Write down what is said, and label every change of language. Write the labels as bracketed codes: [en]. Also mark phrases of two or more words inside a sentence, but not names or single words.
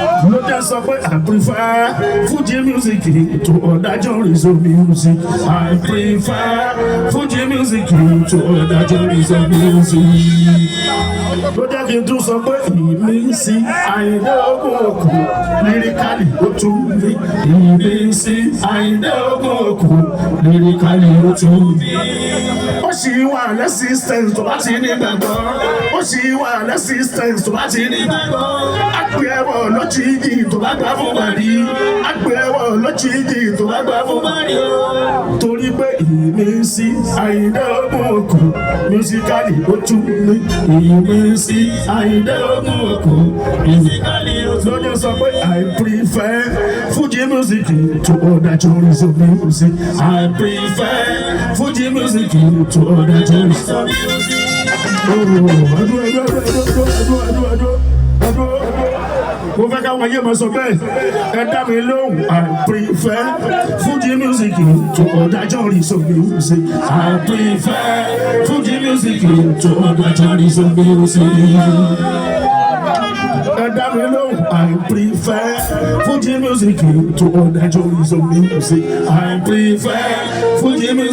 [yo] Ló jẹ́ sọ pé [en] I prefer Fuji music to other genres of music. I prefer Fuji music to other genres of music. [yo] Ló jẹ́ kí n tún sọ pé ìmísí Àyìndé Ògúnkù lyrically ó tún mí. Ìmísí Àyìndé Ògúnkù lyrically ó tún mí. Ó ṣì wà lẹ́sìstẹ̀nsì tó bá ti ní gbàgbọ́. Ó ṣì wà lẹ́sìstẹ̀nsì tó bá ti ní gbàgbọ́. Á pè é bọ̀ lójijì tó bá gbà fún wa rí. Pé wọ́n lójijì tó bá gbà fún Mari o. Torí pé ìmísí Àyìndé Ògúnkù, musically ó tún ní. Ìmísí Àyìndé Ògúnkù, musically ó tún ní. Lọ́jọ́ sọ pé, [en] "I prefer Fuji music to other genres of music. I prefer Fuji music to other genres of music." [yo] Oh, ẹdúró, ẹdúró, ẹdúró, ẹdúró, ẹdúró, ẹdúró, ẹdúró. Mo fẹ́ káwọn ayé máa sọ bẹ́ẹ̀. Ẹ dá mi lóhùn. [en] I prefer Fuji music to other genres of music. I prefer Fuji music to other genres of music. [yo] Ẹ dá mi lóhùn. [en] I prefer Fuji music to other genres of music. I prefer Fuji music.